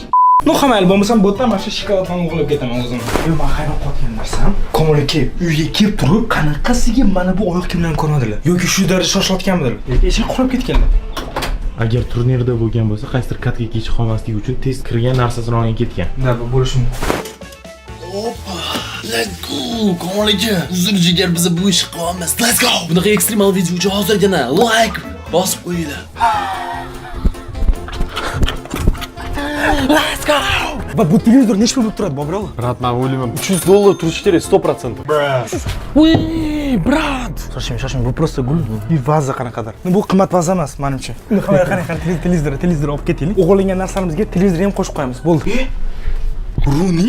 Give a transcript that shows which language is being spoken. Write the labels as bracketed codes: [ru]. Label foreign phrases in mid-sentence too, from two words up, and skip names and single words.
[uz] No, hamayli bo'lmasam bu yerdan mana shu shokoladni o'g'irlab ketaman o'zim. Yo, men hayron qolgan narsam, Komol aka uyga kelib turib, qanaqasiga mana bu oyoq kiyimlarni ko'rmadilar yoki shu darajada shoshilayotganmidilar. Eshik qulab ketganlar. Agar turnirda bo'lgan bo'lsa, qaysidir katga kech qolmasligi uchun tez kirgan narsasini olgan ketgan. Da, bu bo'lishi mumkin. [en] Let's go. [uz] Komol aka, uzun jigar bizni bu ishni qilamiz. [en] Let's go. [uz] Bunaqa ekstremal video uchun hozirgina like bosib qo'yinglar. [en] Let's go. [uz] Va bu televizor nechta pul turadi, Bobro? Brat, men o'ylayman 300 dollar turishi kerak 100%. Uy, brat. Shoshmang, bu просто gul. Bu vaza qanaqadir. Bu qimmat vaza emas, menimcha. Qarang, televizor olib ketaylik. O'g'irlangan narsalamizga televizor ham qo'shib qo'yamiz. Bo'ldi. Runi?